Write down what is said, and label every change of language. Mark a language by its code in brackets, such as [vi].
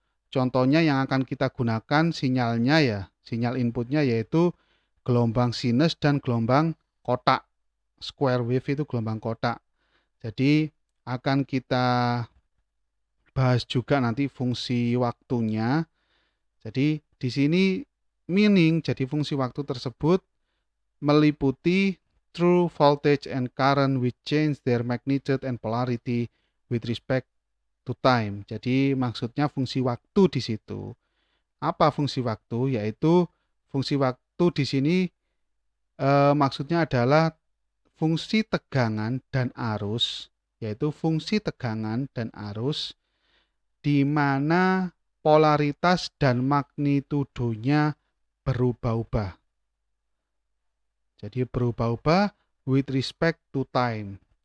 [id] Contohnya yang akan kita gunakan sinyalnya ya, sinyal inputnya yaitu gelombang sinus dan gelombang kotak. Square wave itu gelombang kotak. Jadi akan kita bahas juga nanti fungsi waktunya. Jadi di sini meaning, jadi fungsi waktu tersebut meliputi [en] true voltage and current which change their magnitude and polarity with respect to time. [id] Jadi maksudnya fungsi waktu di situ. Apa fungsi waktu? Yaitu fungsi waktu di sini maksudnya adalah fungsi tegangan dan arus, yaitu fungsi tegangan dan arus di mana polaritas dan magnitudonya berubah-ubah. Jadi berubah-ubah [en] with respect to time.